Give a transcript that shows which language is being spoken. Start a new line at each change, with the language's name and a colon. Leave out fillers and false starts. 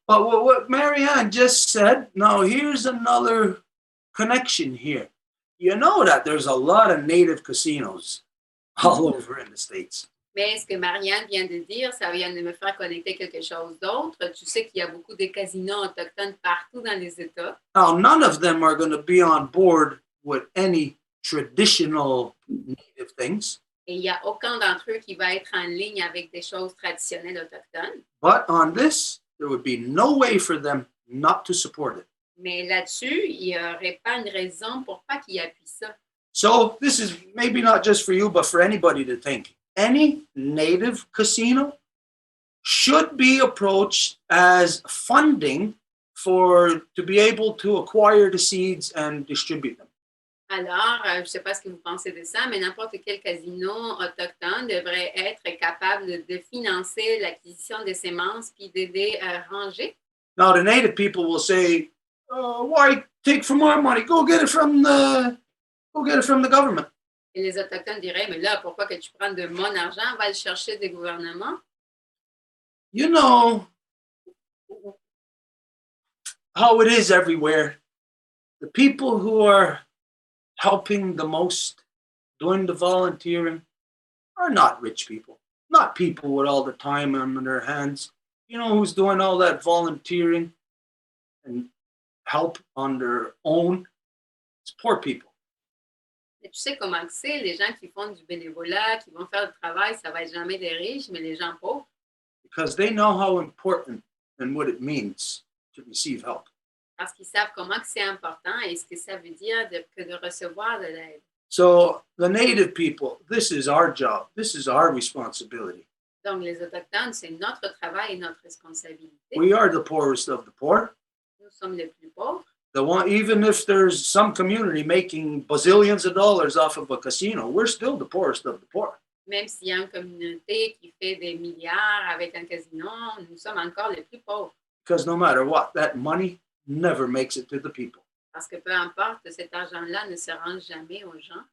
English: But what Marianne just said, now here's another connection here. You know that there's a lot of native casinos all over in the States.
French: Mais ce que Marianne vient de dire, ça vient de me faire connecter quelque chose d'autre. Tu sais qu'il y a beaucoup de casinos autochtones partout dans les États.
English: Now, none of them are going to be on board with any traditional native things.
French: Et il n'y a aucun d'entre eux qui va être en ligne avec des choses traditionnelles autochtones.
English: But on this, there would be no way for them not to support it.
French: Mais là-dessus, il n'y aurait pas une raison pour pas qu'ils appuient ça.
English: So this is maybe not just for you, but for anybody to think. Any native casino should be approached as funding to be able to acquire the seeds and distribute them.
French: Alors, je ne sais pas ce que vous pensez de ça, mais n'importe quel casino autochtone devrait être capable de financer l'acquisition des semences puis d'aider à ranger.
English: Now, the native people will say, why take from our money? Go get it from the government.
French: Et les Autochtones diraient, mais là, pourquoi que tu prends de mon argent, va le chercher des gouvernements?
English: You know how it is everywhere. The people who are helping the most, doing the volunteering, are not rich people. Not people with all the time on their hands. You know who's doing all that volunteering and help on their own? It's poor people.
French: Et tu sais comment c'est, les gens qui font du bénévolat, qui vont faire le travail, ça va être jamais des riches, mais les gens pauvres.
English: Because they know how important and what it means to receive help.
French: Parce qu'ils savent comment que c'est important et ce que ça veut dire que de recevoir de l'aide.
English: So the native people, this is our job. This is our responsibility.
French: Donc, les Autochtones, c'est notre travail et notre responsabilité.
English: We are the poorest of the poor.
French: Nous sommes les plus pauvres.
English: Even if there's some community making bazillions of dollars off of a casino, we're still the poorest of the poor.
French: Même s'il y a une communauté qui fait des milliards avec un casino, nous sommes encore les plus pauvres.
English: Because no matter what, that money never makes it to the people.
French: Parce que peu importe, cet argent-là ne se rend jamais aux gens.